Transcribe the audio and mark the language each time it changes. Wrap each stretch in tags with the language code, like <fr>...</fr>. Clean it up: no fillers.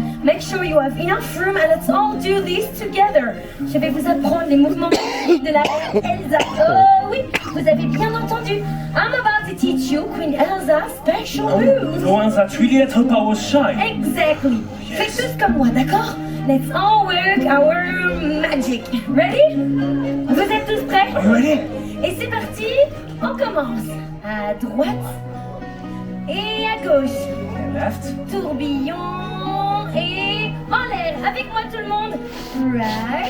<en>Make sure you have enough room and let's all do this together.</en> <fr>Je vais vous apprendre les mouvements de la Elsa. Oh oui, vous avez bien entendu.</fr> <en>I'm about to teach you Queen Elsa's special moves. The ones that really let her powers shine. Exactly. Yes.</en> <fr>Faites tous comme moi, d'accord?</fr> <en>Let's all work our magic. Ready?</en> <fr>Vous êtes tous prêts?</fr> <en>Are you ready?</en> <fr>Et c'est parti, on commence. À droite et à gauche.</fr> <en>Left.</en> <fr>Tourbillon et en l'air. Avec moi tout le monde. Right</fr>